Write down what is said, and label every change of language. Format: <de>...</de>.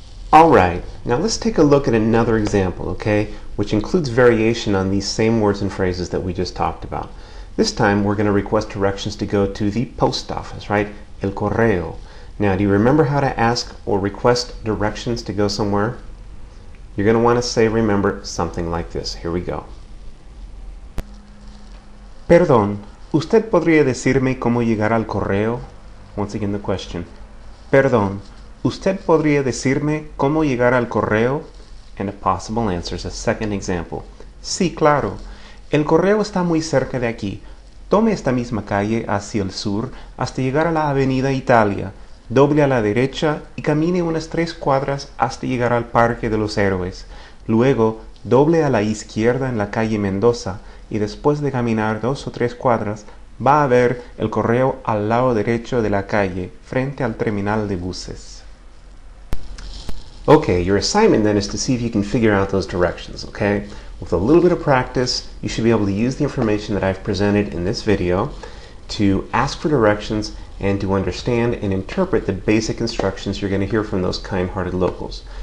<en>Alright, now let's take a look at another example, okay, which includes variation on these same words and phrases that we just talked about. This time we're going to request directions to go to the post office, right? El correo. Now, do you remember how to ask or request directions to go somewhere? You're going to want to say, remember, something like this. Here we go.</en> <es>Perdón, ¿usted podría decirme cómo llegar al correo?</es> <en>Once again the question.</en> <es>Perdón, ¿usted podría decirme cómo llegar al correo?</es> <en>And a possible answer is a second example.</en> <es>Sí, claro. El correo está muy cerca de aquí. Tome esta misma calle hacia el sur hasta llegar a la Avenida Italia. Doble a la derecha y camine unas 3 cuadras hasta llegar al Parque de los Héroes. Luego, doble a la izquierda en la calle Mendoza y después de caminar 2 o 3 cuadras, va a ver el correo al lado derecho de la calle, frente al terminal de buses.</es> <en>Okay, your assignment then is to see if you can figure out those directions, okay? With a little bit of practice, you should be able to use the information that I've presented in this video to ask for directions and to understand and interpret the basic instructions you're going to hear from those kind-hearted locals.</en>